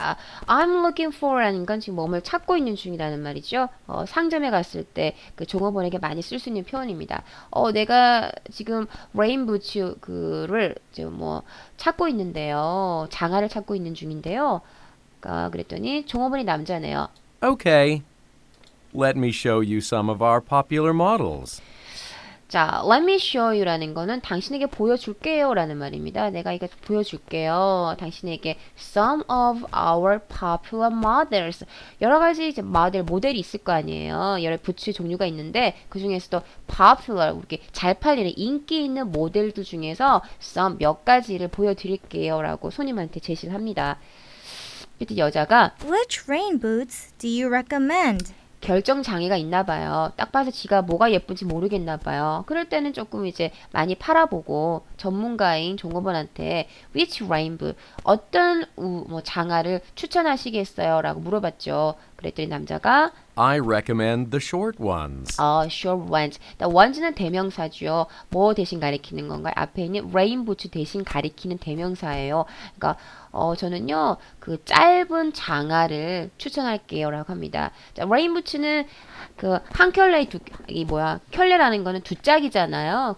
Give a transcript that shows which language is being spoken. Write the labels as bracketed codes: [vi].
[ko] 아, [en] I'm looking for [ko] 라는 건 지금 뭐뭘 찾고 있는 중이라는 말이죠. 상점에 갔을 때 그 종업원에게 많이 쓸 수 있는 표현입니다. 내가 지금 레인 부츠 그를 지금 뭐 찾고 있는데요. 장화를 찾고 있는 중인데요. 그랬더니 종업원이 남자네요. [en] Okay. Let me show you some of our popular models. [ko] 자, [en] let me show you [ko] 라는 거는 당신에게 보여줄게요 라는 말입니다. 내가 이거 보여줄게요. 당신에게 [en] some of our popular models. [ko] 여러 가지 이제 모델이 있을 거 아니에요. 여러 부츠 종류가 있는데 그 중에서도 popular, 이렇게 잘 팔리는 인기 있는 모델들 중에서 some 몇 가지를 보여드릴게요 라고 손님한테 제시를 합니다. 그때 여자가 [en] Which rain boots do you recommend? [ko] 결정 장애가 있나 봐요. 딱 봐서 지가 뭐가 예쁜지 모르겠나 봐요. 그럴 때는 조금 이제 많이 팔아보고 전문가인 종업원한테 [en] which rainbow [ko] 어떤 뭐 장화를 추천하시겠어요? 라고 물어봤죠. 그랬더니 남자가 [en] I recommend the short ones. short ones. [ko] ones는 대명사죠. 뭐 대신 가리키는 건가요? 앞에 있는 rain boots 대신 가리키는 대명사예요. 그러니까 저는요 그 짧은 장화를 추천할게요 라고 합니다. 자, rain boots는 그 한 켤레의 켤레라는 거는 두 짝이잖아요.